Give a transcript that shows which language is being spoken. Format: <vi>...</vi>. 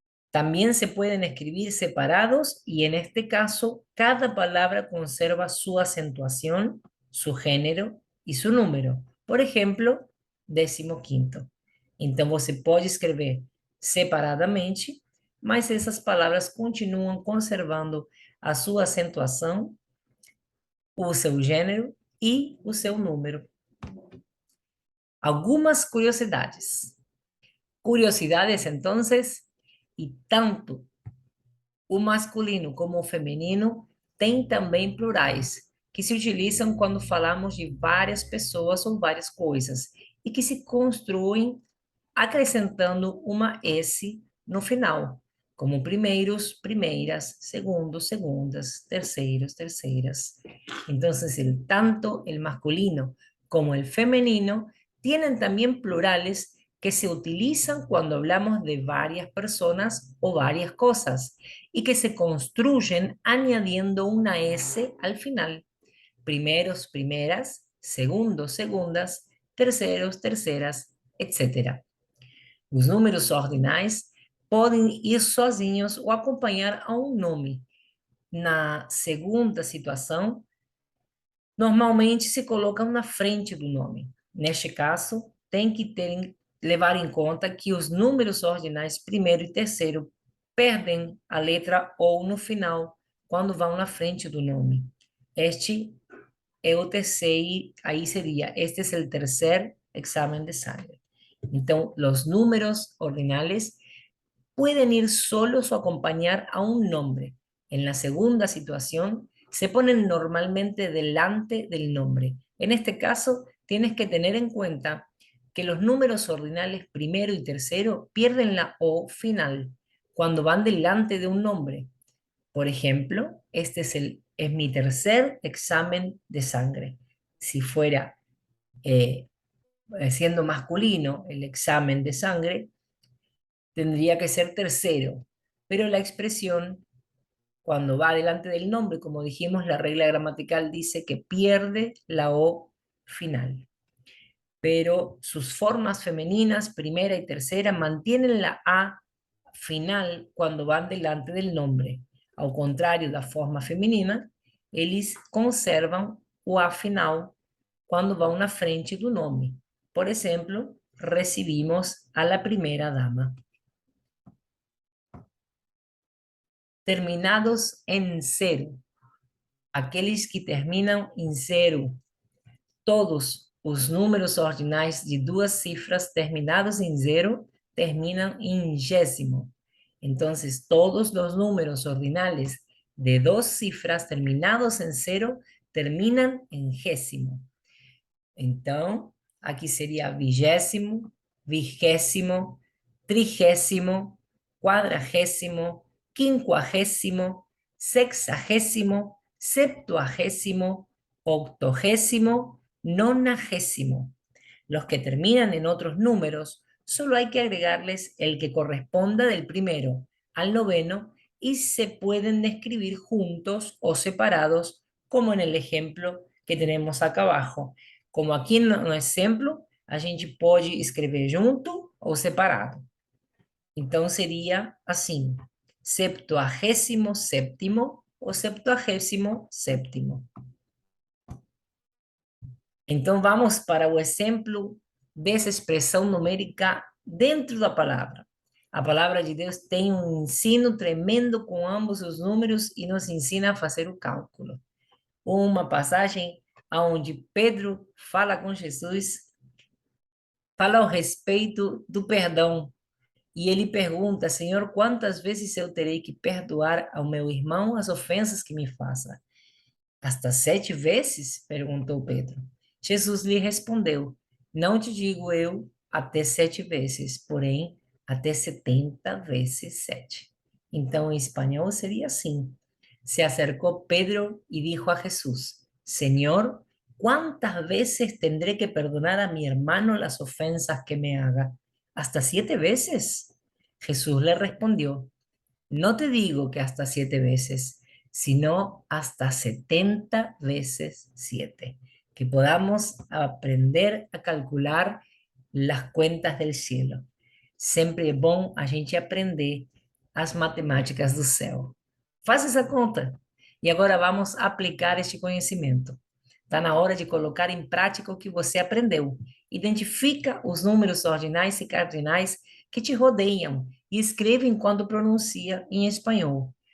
<es>También se pueden escribir separados y en este caso cada palabra conserva su acentuación, su género y su número. Por ejemplo, 15º.</es> <pt>Então você pode escrever separadamente, mas essas palavras continuam conservando a sua acentuação, o seu gênero e o seu número. Algumas curiosidades. Curiosidades,</pt> <es>entonces, y</es> <pt>tanto o masculino como o feminino têm também plurais, que se utilizam quando falamos de várias pessoas ou várias coisas, e que se construem acrescentando uma S no final, como primeiros, primeiras, segundos, segundas, terceiros, terceiras.</pt> <es>Entonces, tanto el masculino como el femenino tienen también plurales que se utilizan cuando hablamos de varias personas o varias cosas y que se construyen añadiendo una S al final. Primeros, primeras, segundos, segundas, terceros, terceras, etc.</es> <pt>Os números ordinais podem ir sozinhos ou acompanhar a um nome. Na segunda situação, normalmente se colocam na frente do nome. Neste caso, tem que levar em conta que os números ordinais primeiro e terceiro perdem a letra ou no final, quando vão na frente do nome. Este é o terceiro, aí seria, este é o terceiro exame de sangre. Então, os</pt> <es>números ordinales pueden ir solos o acompañar a un nombre. En la segunda situación, se ponen normalmente delante del nombre. En este caso, tienes que tener en cuenta que los números ordinales primero y tercero pierden la O final cuando van delante de un nombre. Por ejemplo, este es mi tercer examen de sangre. Si fuera siendo masculino el examen de sangre, tendría que ser tercero, pero la expresión, cuando va delante del nombre, como dijimos, la regla gramatical dice que pierde la O final. Pero sus formas femeninas, primera y tercera, mantienen la A final cuando van delante del nombre.</es> <pt>Ao contrário da forma feminina, eles conservam o A final quando vão na frente do nome. Por exemplo,</pt> <es>recibimos a la primera dama.</es> <pt>Terminados em zero. Aqueles que terminam em zero. Todos os números ordinais de duas cifras terminados em zero terminam em gésimo. Então, todos os números</pt> <es>ordinales de dos cifras</es> <pt>terminados em zero terminam em gésimo. Então, aqui seria vigésimo, vigésimo, trigésimo, quadragésimo, quincuagésimo, sexagésimo, septuagésimo, octogésimo, nonagésimo.</pt> <es>Los que terminan en otros números, solo hay que agregarles el que corresponda del primero al noveno y se pueden describir juntos o separados, como en el ejemplo que tenemos acá abajo.</es> <pt>Como aqui no exemplo, a gente pode escrever junto ou separado. Então, seria assim, 77º ou 77º. Então, vamos para o exemplo dessa expressão numérica dentro da palavra. A palavra de Deus tem um ensino tremendo com ambos os números e nos ensina a fazer o cálculo. Uma passagem onde Pedro fala com Jesus, fala ao respeito do perdão. E ele pergunta, Senhor, quantas vezes eu terei que perdoar ao meu irmão as ofensas que me faça? Hasta 7 vezes? Perguntou Pedro. Jesus lhe respondeu, não te digo eu até 7 vezes, porém até 70 vezes 7. Então, em espanhol seria assim,</pt> <es>Se acercó Pedro y dijo a Jesús, Señor, ¿cuántas veces tendré que perdonar a mi hermano las ofensas que me haga? ¿Hasta 7 veces? Jesús le respondió, no te digo que hasta 7 veces, sino hasta 70 veces 7. Que podamos aprender a calcular las cuentas del cielo.</es> <pt>Sempre é bom a gente aprender as matemáticas do céu. Faça essa conta. E agora vamos aplicar este conhecimento. Está na hora de colocar em prática o que você aprendeu. Identifica os números ordinais e cardinais que te rodeiam e escreva enquanto pronuncia em espanhol.</pt>